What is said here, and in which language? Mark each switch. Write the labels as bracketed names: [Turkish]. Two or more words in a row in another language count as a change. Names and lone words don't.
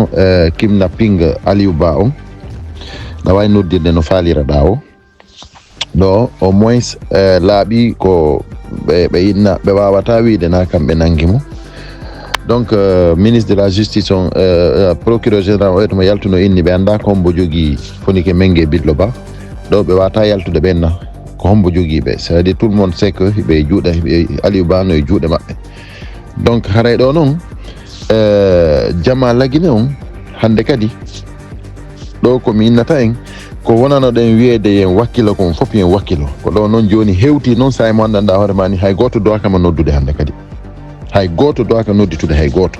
[Fula] kidnapping Aliou Ba on na way noddirde no falira ɗa o ɗo [French] au moins [Fula] laaɓi ko ɓe inna ɓe wawata wiide na kamɓe nangi mo [French] donc ministre de la justice [Fula] on [French] procureur général [Fula] o etmo yaltuno inni ɓe annda ko hombo jogii Fonike Mengue Bidlo Ba ɗo ɓe wata yaltude ɓenna ko hombo jogii ɓe, [French] c'est à dire tout le monde sait que [Fula] ɓe juuɗe Aliou Ba no e juuɗe maɓɓe. donc haray ɗo noon Jama Laguine on hande kadi ɗo komi innata en ko wonano ɗen wiyeede yen wakkilo kon fof yen wakkilo ko ɗo noon joni hewti noon sa mo anndanɗa hoore ma ni hay goto dowakama noddude hande kadi, hay goto dowaka nodditude hay goto.